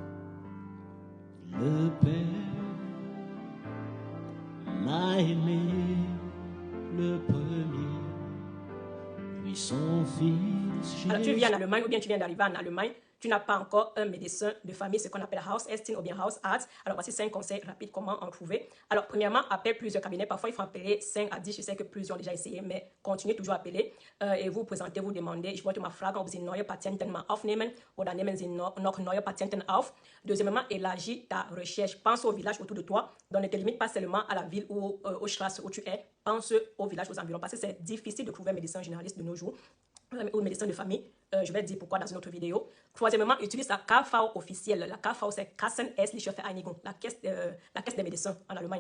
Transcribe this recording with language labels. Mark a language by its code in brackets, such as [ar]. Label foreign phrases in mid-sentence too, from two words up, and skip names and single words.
[fr] Le Père m'a aimé le premier, puis son Fils Jésus. Alors, tu viens en Allemagne ou bien tu viens d'arriver en Allemagne, tu n'as pas encore un médecin de famille, ce qu'on appelle Hausärztin ou bien Hausarzt. Alors, voici 5 conseils rapides comment en trouver. Alors, premièrement, appelle plusieurs cabinets. Parfois, il faut appeler 5 à 10. Je sais que plusieurs ont déjà essayé, mais continuez toujours à appeler et vous présentez, vous demandez, [de] ich wollte mal fragen, ob Sie neue Patienten mal aufnehmen oder nehmen Sie noch neue Patienten auf. [fr] Deuxièmement, élargis ta recherche. Pense au village autour de toi. Donc, ne te limite pas seulement à la ville ou aux Strasse où tu es. Pense au village, aux environs, parce que c'est difficile de trouver un médecin généraliste de nos jours ou un médecin de famille. Je vais te dire pourquoi dans une autre vidéo. Troisièmement, utilise la KV officielle. La KV, c'est [de] Kassenärztliche Vereinigung, [fr] la caisse des médecins en Allemagne.